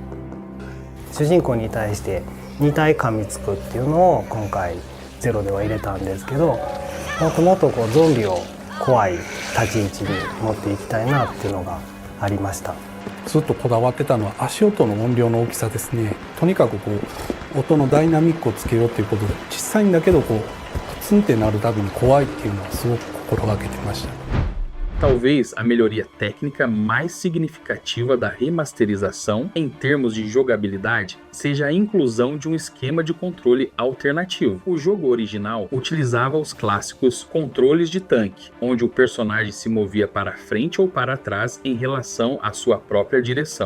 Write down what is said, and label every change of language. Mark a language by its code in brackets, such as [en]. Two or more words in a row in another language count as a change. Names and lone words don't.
[ja] 主人公に対して2体噛みつくっていうのを今回ゼロでは入れたんですけど、もっともっとゾンビを怖い立ち位置に持っていきたいなっていうのがありました。ずっとこだわってたのは足音の音量の大きさですね。とにかく音のダイナミックをつけようということで、小さいんだけどプツンってなるたびに怖いっていうのはすごく心がけてました。 [pt] Talvez a melhoria técnica mais significativa da remasterização em termos de jogabilidade seja a inclusão de um esquema de controle alternativo. O jogo original utilizava os clássicos controles de tanque, onde o personagem se movia para frente ou para trás em relação à sua própria direção.